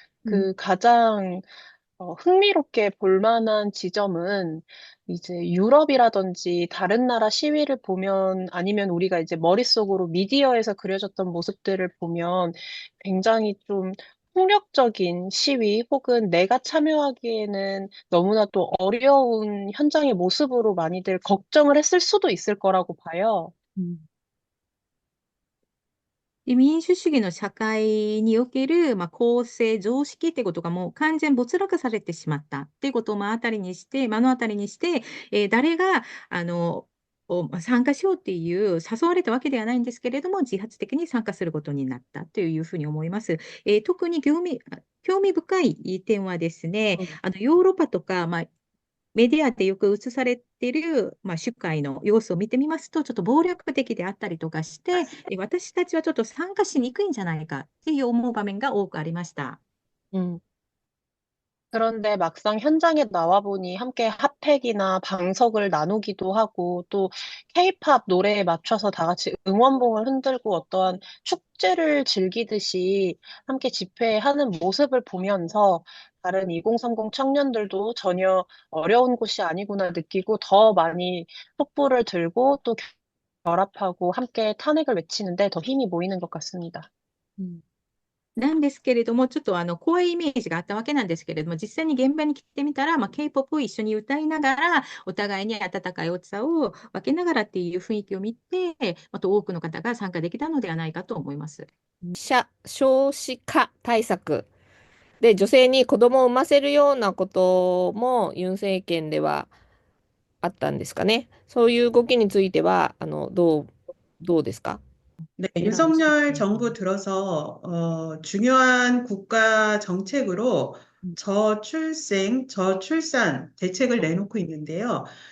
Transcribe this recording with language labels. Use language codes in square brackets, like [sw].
[ko] 그 가장 흥미롭게 볼 만한 지점은 이제 유럽이라든지 다른 나라 시위를 보면 아니면 우리가 이제 머릿속으로 미디어에서 그려졌던 모습들을 보면 굉장히 좀 폭력적인 시위 혹은 내가 참여하기에는 너무나도 어려운 현장의 모습으로 많이들 걱정을 했을 수도 있을 거라고 봐요. [ja] 民主主義の社会における、公正、常識ってことがもう完全没落されてしまったっていうことを目の当たりにして、誰が、参加しようっていう、誘われたわけではないんですけれども、自発的に参加することになったというふうに思います。特に興味深い点はですね、ヨーロッパとか、メディアでよく映されている、集会の様子を見てみますと、ちょっと暴力的であったりとかして、私たちはちょっと参加しにくいんじゃないかっていう思う場面が多くありました。 [ko] 그런데 막상 현장에 나와 보니 함께 핫팩이나 방석을 나누기도 하고 또 K-팝 노래에 맞춰서 다 같이 응원봉을 흔들고 어떠한 축제를 즐기듯이 함께 집회하는 모습을 보면서 다른 2030 청년들도 전혀 어려운 곳이 아니구나 느끼고 더 많이 촛불을 들고 또 결합하고 함께 탄핵을 외치는데 더 힘이 모이는 것 같습니다. [ja] なんですけれども、ちょっと怖いイメージがあったわけなんですけれども、実際に現場に来てみたら、K-POP を一緒に歌いながら、お互いに温かいお茶を分けながらっていう雰囲気を見て、また多くの方が参加できたのではないかと思います。少子化対策で女性に子供を産ませるようなこともユン政権ではあったんですかね。そういう動きについてはどうですか？ [ko] 네, 윤석열 정부 들어서 중요한 국가 정책으로 저출생, 저출산 대책을 내놓고 있는데요.